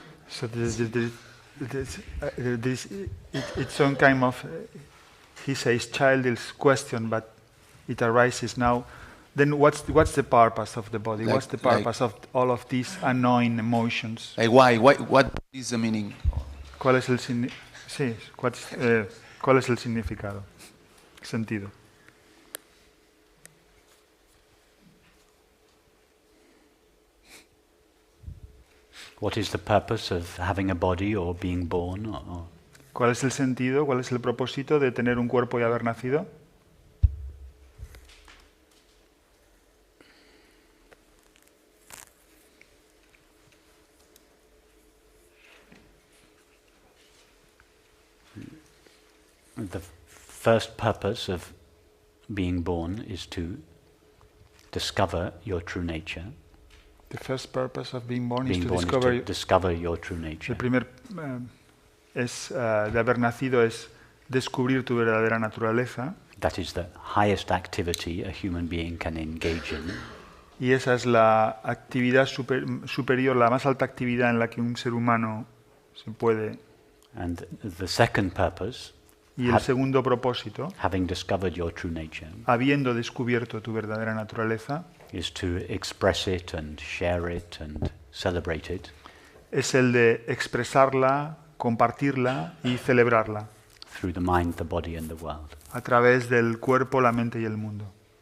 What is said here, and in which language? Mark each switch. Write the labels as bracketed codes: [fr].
[en] So it's some kind of, he says, childish question, but it arises now. Then what's the purpose of the body? What's the purpose of all of these annoying emotions? Like why? What is the meaning? [es] ¿Cuál es el ¿cuál es el significado? Sentido. [en] What is the purpose of having a body or being born? [es] ¿Cuál es el sentido? ¿Cuál es el propósito de tener un cuerpo y haber nacido? [en] The first purpose of being born is to discover your true nature. The first purpose of being born is Being to born is discover. to discover your true nature. [es] El primer de haber nacido es descubrir tu verdadera naturaleza. [en] That is the highest activity a human being can engage in. [es] Y esa es la actividad superior, la más alta actividad en la que un ser humano se puede. [en] And the second purpose, [es] Y el segundo propósito, [en] having discovered your true nature, [es] habiendo descubierto tu verdadera naturaleza, [en] is to express it and share it and celebrate it [es] es el de expresarla, compartirla y celebrarla [en] through the mind, the body, and the world. [es] a través del cuerpo, la mente y el mundo.